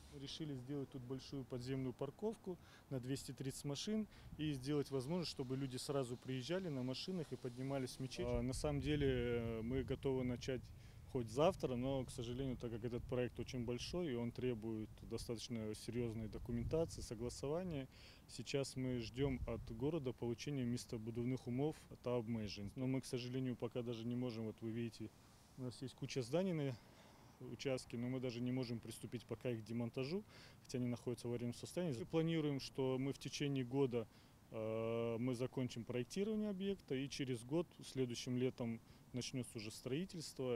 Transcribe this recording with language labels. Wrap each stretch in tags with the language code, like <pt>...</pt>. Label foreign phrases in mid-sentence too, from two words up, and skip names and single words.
<ru>Решили сделать тут большую подземную парковку на 230 машин и сделать возможность, чтобы люди сразу приезжали на машинах и поднимались в мечеть. На самом деле мы готовы начать хоть завтра, но, к сожалению, так как этот проект очень большой и он требует достаточно серьезной документации, согласования, сейчас мы ждем от города получения</ru> <uk>містобудівних умов та обмежень.</uk> <ru>Но мы, к сожалению, пока даже не можем, вот вы видите, у нас есть куча зданий на участке, но мы даже не можем приступить пока их к демонтажу, хотя они находятся в аварийном состоянии. Мы планируем, что мы в течение года мы закончим проектирование объекта, и через год, следующим летом, начнется уже строительство.</ru>